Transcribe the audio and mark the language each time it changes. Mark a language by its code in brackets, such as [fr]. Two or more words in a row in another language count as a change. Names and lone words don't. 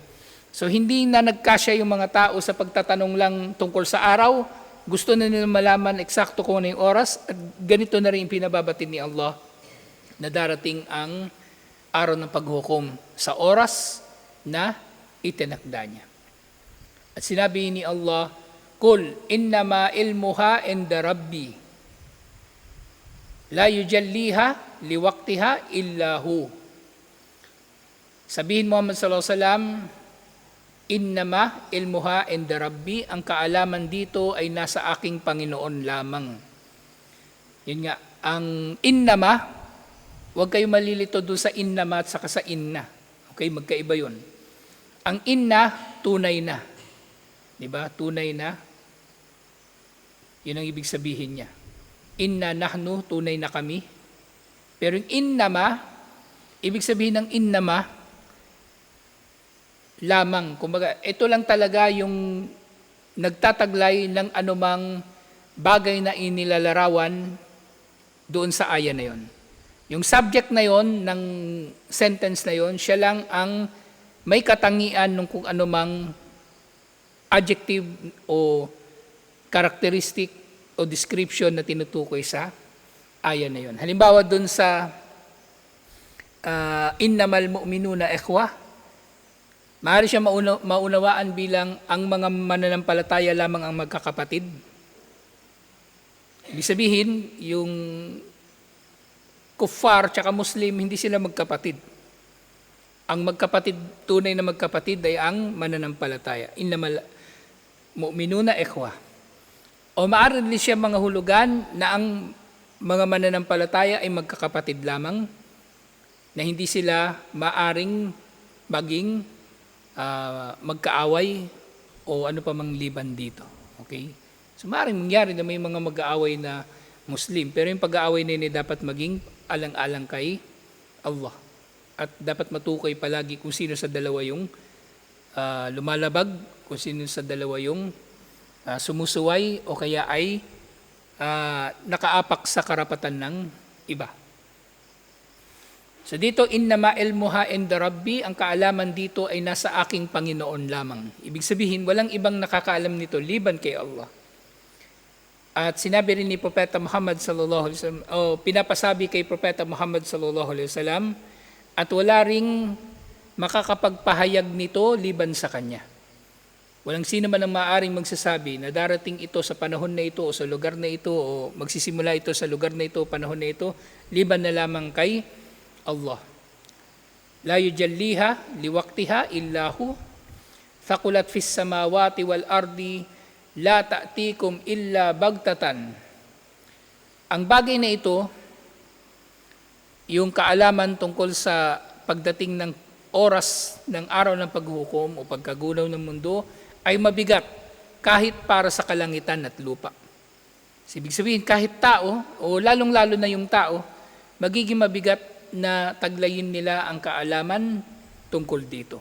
[tl] So hindi na nagkasya yung mga tao sa pagtatanong lang tungkol sa araw. Gusto na nila malaman eksakto kung ano yung oras. At ganito na rin yung pinababatid ni Allah na darating ang araw ng paghukom sa oras na itinakda niya. At sinabi ni Allah, [ar] قل إنما علمها عند ربي لا يجليها لوقتها إلا هو. [tl] Sabihin Muhammad [ar] صلى الله عليه وسلم, إنما علمها عند ربي, [tl] ang kaalaman dito ay nasa aking Panginoon lamang. Yun nga, ang innama, huwag kayo malilito doon sa innama at saka sa inna. Okay, magkaiba yun. Ang inna, tunay na. Diba? Tunay na. Yun ang ibig sabihin niya. [ar] إنا نحن, [tl] tunay na kami. Pero yung innama, ibig sabihin ng innama, lamang. Kumbaga, ito lang talaga yung nagtataglay ng anumang bagay na inilalarawan doon sa aya na yon. Yung subject na yon ng sentence na yon, siya lang ang may katangian ng kung anumang adjective o characteristic o description na tinutukoy sa aya na yon. Halimbawa doon sa [ar] إنما المؤمنون إخوة, [tl] maaari siya maunawaan bilang ang mga mananampalataya lamang ang magkakapatid. Ibig sabihin, yung kuffar tsaka Muslim, hindi sila magkapatid. Ang magkapatid, tunay na magkapatid ay ang mananampalataya. [ar] إنما المؤمنون إخوة. [tl] O maaari din siya mga hulugan na ang mga mananampalataya ay magkakapatid lamang, na hindi sila maaring maging magkaaway o ano pa mang liban dito. Okay? So maaaring mangyari na may mga mag-aaway na Muslim, pero yung pag-aaway na yun dapat maging alang-alang kay Allah. At dapat matukoy palagi kung sino sa dalawa yung lumalabag, kung sino sa dalawa yung sumusuway o kaya ay nakaapak sa karapatan ng iba. So dito, [ar] إنما علمها عند ربي, [tl] ang kaalaman dito ay nasa aking Panginoon lamang. Ibig sabihin, walang ibang nakakaalam nito liban kay Allah. At sinabi rin ni Propeta Muhammad [ar] صلى الله عليه وسلم, [tl] o pinapasabi kay Propeta Muhammad [ar] صلى الله عليه وسلم, [tl] at wala ring makakapagpahayag nito liban sa kanya. Walang sino man ang maaaring magsasabi na darating ito sa panahon na ito o sa lugar na ito o magsisimula ito sa lugar na ito, panahon na ito, liban na lamang kay Allah. [ar] لا يجليها لوقتها إلا هو ثقلت في السماوات والأرض لا تأتيكم إلا بغتة. [tl] Ang bagay na ito, yung kaalaman tungkol sa pagdating ng oras ng araw ng paghuhukom o pagkagunaw ng mundo, ay mabigat kahit para sa kalangitan at lupa. Ibig sabihin, kahit tao, o lalong-lalo na yung tao, magiging mabigat na taglayin nila ang kaalaman tungkol dito.